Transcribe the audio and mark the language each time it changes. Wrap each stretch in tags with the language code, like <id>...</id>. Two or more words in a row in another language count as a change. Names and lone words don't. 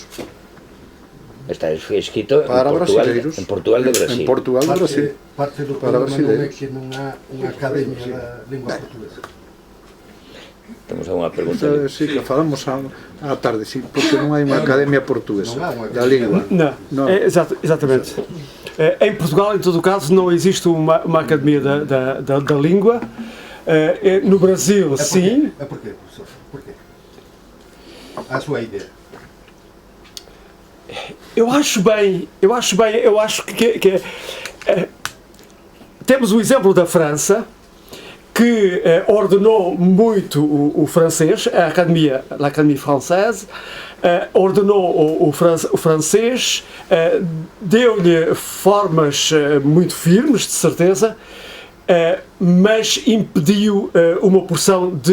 <gl>Está escrito</gl> <pt>Para brasileiros.</pt> <gl>en Portugal de Brasil. En Portugal de Brasil. Parte do</gl> <pt>Para</pt> <gl>problema non é</gl> <pt>brasileiros.</pt> <gl>que non há unha academia da lingua portuguesa. Temos alguna pregunta? Sí, que falamos á tarde, sí, porque non hai unha academia portuguesa Non há unha da lingua.</gl> <pt>Não, exatamente. Em Portugal, em todo o caso, não existe uma academia da língua. No Brasil, sim. É porquê, professor? Porquê? A sua ideia. Eu acho que temos o exemplo da França, que ordenou muito o francês, a Académie Française, ordenou o francês, deu-lhe formas muito firmes, de certeza, mas impediu uma porção</pt>